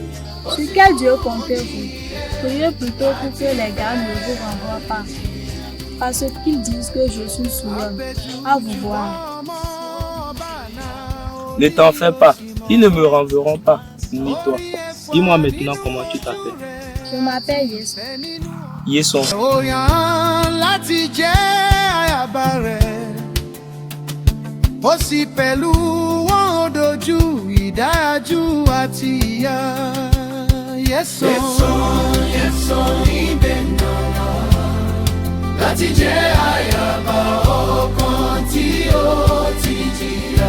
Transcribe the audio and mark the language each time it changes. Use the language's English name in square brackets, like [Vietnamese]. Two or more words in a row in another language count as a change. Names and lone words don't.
[French] Sur quel Dieu comptez-vous? Priez plutôt pour que les gardes ne vous renvoient pas. Parce qu'ils disent que je suis sourd. À vous voir. Ne t'en fais pas, ils ne me renverront pas, ni toi. Dis-moi maintenant comment tu t'appelles. Je m'appelle Yeson. Yeson. [Yoruba] láti jẹ́ àyàbá rẹ̀ ó sì pẹ̀lú wọn dojú ìdájú àti ìyà. Yeson ibẹ̀ náà láti jẹ́ àyàbá ọkàn tí ó ti jìyà.